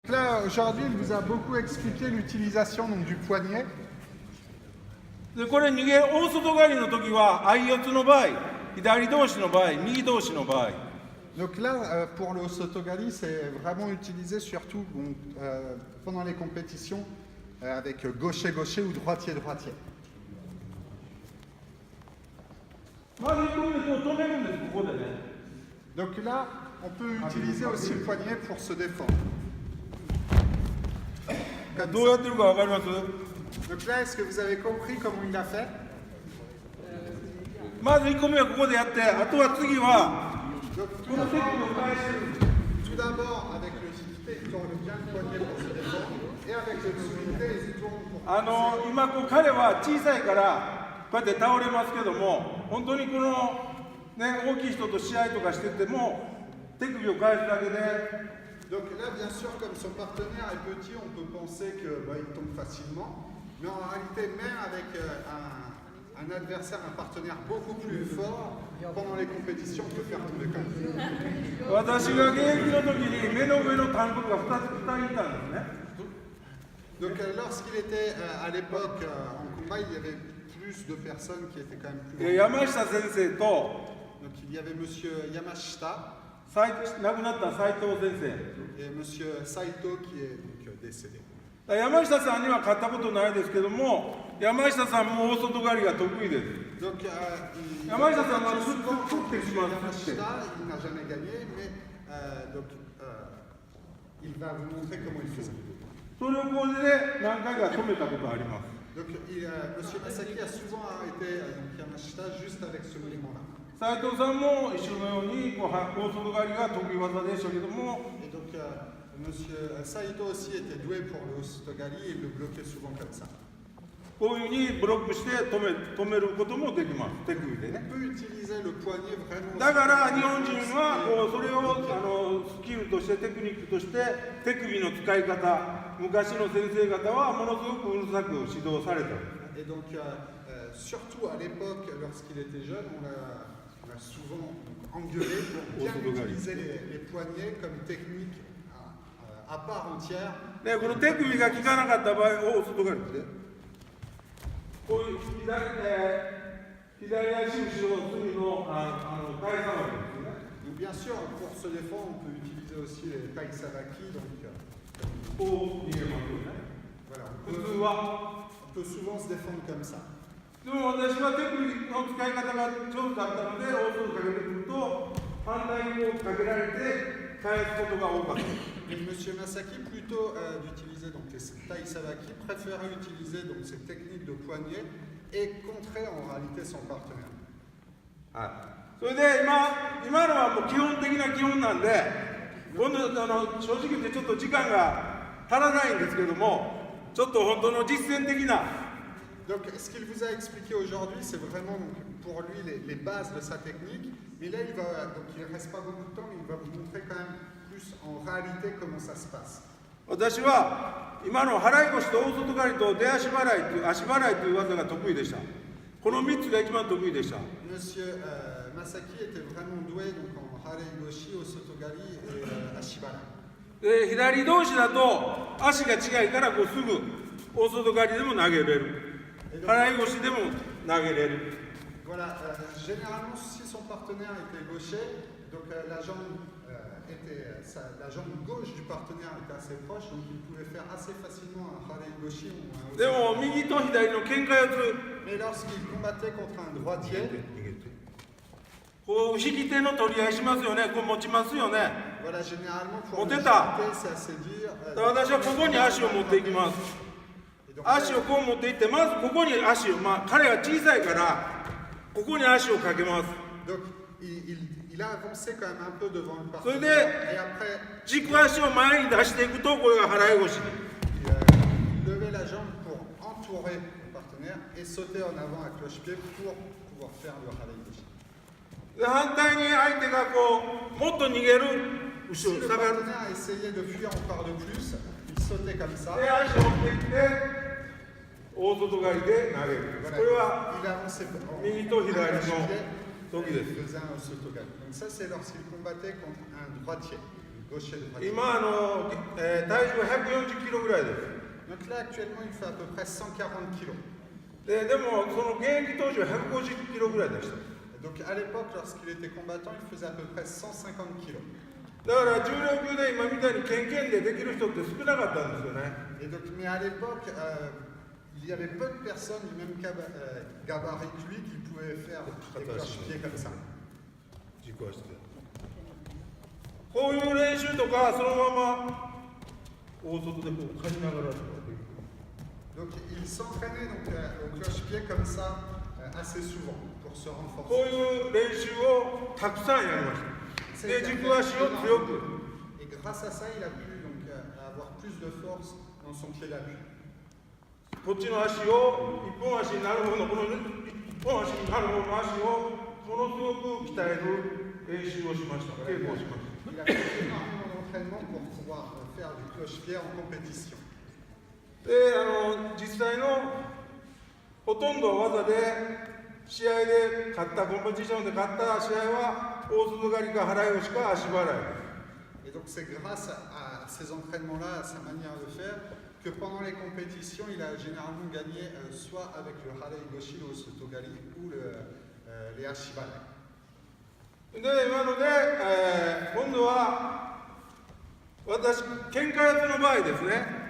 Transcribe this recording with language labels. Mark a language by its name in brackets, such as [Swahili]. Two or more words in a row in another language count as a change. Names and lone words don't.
[French] Là, aujourd'hui, il vous a beaucoup expliqué l'utilisation du poignet. [Japanese] でこれ逃げ大外刈りの時は相四つの場合、左同士の場合、右同士の場合。 [French] Donc là, pour le sotogali, c'est vraiment utilisé surtout pendant les compétitions avec gaucher-gaucher ou droitier-droitier. [Japanese] まず1個目こう止めるんです、ここでね。 [French] Donc là, on peut utiliser aussi le poignet pour se défendre. [Japanese] どうやってるか分かります？ [French] Donc là, est-ce que vous avez compris comment il a fait? [Japanese] まず1個目はここでやって、あとは次は [French] Donc, [Japanese] この手首を返してるんです。 [French] tout d'abord, avec le sudité, il tourne bien le poignet pour se défendre. Et avec le sudité, il tourne pour... [Japanese] 今こう彼は小さいからこうやって倒れますけども、本当にこの、ね、大きい人と試合とかしてても手首を返すだけで。 [French] Donc là, bien sûr, comme son partenaire est petit, on peut penser qu'il tombe facilement. Mais en réalité, même avec un adversaire, un partenaire beaucoup plus fort, pendant les compétitions, on peut faire tomber quand même. [Japanese] 私が現役の時に目の上の単独が2人いたんですね。 [French] Donc lorsqu'il était à l'époque en combat, il y avait plus de personnes qui étaient quand même plus... [Japanese] 山下先生と [French] Donc il y avait monsieur Yamashita [Japanese] 亡くなった斉藤先生。 [French] et monsieur Saito qui est donc décédé. [Japanese] 山下さんには勝ったことないですけども、山下さんも大外刈りが得意です。 [French] Donc [Japanese] Yamashitaさんは [French] Yamashita, il n'a jamais gagné, mais il va vous montrer comment il faisait. [Japanese] それをこれで何回か止めたことあります。 [French] Donc monsieur Masaki a souvent arrêté Yamashita juste avec ce mouvement-là. [Japanese] 斉藤さんも一緒のようにこう大外刈りが得意技でしたけども、 [French] Et donc monsieur Saito aussi était doué pour le sotogali et il le bloquait souvent comme ça. [Japanese] こういうふうにブロックして止めることもできます、手首で [French] On [Japanese] ね。 [French] peut utiliser le poignet vraiment. [Japanese] だから日本人はこうそれをスキルとしてテクニックとして手首の使い方、昔の先生方はものすごくうるさく指導された。 [French] Et donc surtout à l'époque, lorsqu'il était jeune, on l'a souvent engueulé pour bien utiliser les poignets comme technique à part entière. [Japanese] でこの手首が効かなかった場合、大外刈りですね。こういう左足後ろ隅の体さばきですね。 [French] Donc, bien sûr, pour se défendre, on peut utiliser aussi les tai savaki. Donc, [Japanese] こう逃げますよね。 [French] voilà, [Japanese] 普通は。 [French] on peut souvent se défendre comme ça. [Japanese] でも私は手首の使い方が上手だったので、大外かけてくると反対にこうかけられて返すことが多かった。 [French] Et monsieur Masaki, plutôt d'utiliser donc les tai savaki, préférait utiliser donc ces techniques de poignet et contrer en réalité son partenaire. [Japanese] はい。それで今のはもう基本的な基本なんで、今度正直言ってちょっと時間が足らないんですけども、ちょっと本当の実践的な。 [French] Donc, ce qu'il vous a expliqué aujourd'hui, c'est vraiment donc, pour lui les bases de sa technique. Mais là, il ne reste pas beaucoup de temps, mais il va vous montrer quand même plus en réalité comment ça se passe. [Japanese] 私は今の払い腰と大外刈りと出足払いという足払いという技が得意でした。この3つが一番得意でした。 [French] Monsieur Masaki était vraiment doué donc, en harei goshi, osotogari et ashibara. [Japanese] で左同士だと足が違いからこうすぐ大外刈りでも投げれる。払い腰でも投げれる。 [French] Voilà, généralement, si son partenaire était gaucher, donc la jambe gauche du partenaire était assez proche, donc il pouvait faire assez facilement un harei goshi ou un [Japanese] でも右と左の喧嘩四つ、 [French] Mais lorsqu'il combattait contre un droitier, [Japanese] こう引き手の取り合いしますよね。こう持ちますよね。 [French] voilà, généralement pour On le t'état. jeter, c'est assez dur. [Japanese] 私はここに足を持っていきます。 [French] Et donc, [Japanese] 足をこう持っていって、まずここに足を、彼は小さいからここに足をかけます。 [French] donc il a avancé quand même un peu devant le [Japanese] それ [French] partenaire. [Japanese] で [French] Et après, [Japanese] 軸足を前に出していくと、これが払い腰。 [French] il levait la jambe pour entourer le partenaire et sauter en avant à cloche-pied pour pouvoir faire le harei goshi. [Japanese] で反対に相手がこうもっと逃げる後 [French] Si [Japanese] ろ [French] le [Japanese] 下がる。 [French] partenaire essayait de fuir encore de plus, il sautait comme ça. [Japanese] で足を持っていって大外刈りで投げる。 [French] Voilà, [Japanese] これは [French] il avançait en [Japanese] 右と左の [French] cloche-pied [Japanese] 時 [French] et [Japanese] です。 [French] il faisait un sotogari. Donc ça, c'est lorsqu'il combattait contre un droitier. gaucher et droitier. [Japanese] 今体重140キロぐらいです。 [French] Donc là, actuellement, il fait à peu près 140 kg. [Japanese] でもその現役当時は150キロぐらいでした。 [French] Donc à l'époque, lorsqu'il était combattant, il faisait à peu près 150 kg. [Japanese] だから重量級で今みたいにケンケンでできる人って少なかったんですよね。 [French] Et donc, mais à l'époque, il y avait peu de personnes du même gabarit que lui qui pouvaient faire des cloche-pieds comme ça. [Japanese] 軸足で。こういう練習とかそのまま大外でこう刈りながらとかできる。 [French] Donc il s'entraînait donc, au cloche-pied comme ça assez souvent pour se [Japanese] こう [French] renforcer. [Japanese] いう練習をたくさんやりました。 [French] C'est [Japanese] で軸足を強く。 [French] Et grâce à ça, il a pu donc, avoir plus de force dans son pied d'appui. [Japanese] こっちの足を一本足になる方のこの一本足になる方の足をものすごく鍛える練習をしました。稽古をしました。 [French] Il a fait énormément d'entraînement pour pouvoir faire du cloche-pied en compétition. [Japanese] で実際のほとんど技で試合で勝ったコンペティションで勝った試合は大外刈りか払い腰か足払い。 [French] Et donc c'est grâce à ces entraînements-là, à sa manière de faire, que pendant les compétitions, il a généralement gagné soit avec le Harei Goshi, le Sotogali, ou les Ashibalai. [Japanese] で今ので、今度は私喧嘩役の場合ですね。